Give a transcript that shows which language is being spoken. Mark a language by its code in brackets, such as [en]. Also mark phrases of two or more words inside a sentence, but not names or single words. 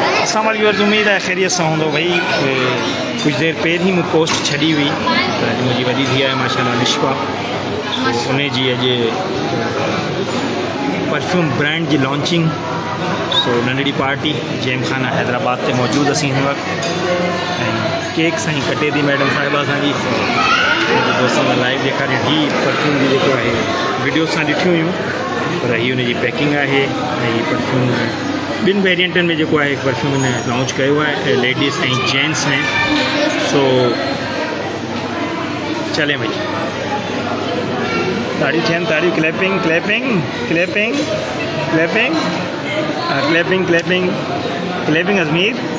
[sd] असां व्यूअर्स उम्मीद है खैरियत सां हूंदो भाई। कुछ देर पहिरीं ही मूं पोस्ट छॾी हुई त अॼु मुंहिंजी वॾी धीउ आहे माशाल्लाह निशवा, उन जी अॼु [en] perfume brand [sd] जी लॉन्चिंग। सो नंढड़ी पार्टी जेम खाना हैदराबाद ते मौजूद असीं हिन वक़्तु, ऐं केक सां ही कटे थी मैडम साहिबा असांजी। दोस्तों सां लाइव ॾेखारियो ही परफ्यूम जी जेको आहे वीडियो सां ॾिठियूं हुयूं, पर ही हुनजी पैकिंग आहे। ऐं हीअ परफ्यूम ॿिनि वेरियंटनि में जेको आहे परफ्यूम हिन लॉन्च कयो आहे, लेडीज़ ऐं जेंट्स में। सो चले भाई, ताड़ियूं थियनि, ताड़ियूं, [en] clapping clapping clapping clapping clapping clapping clapping अजमीर।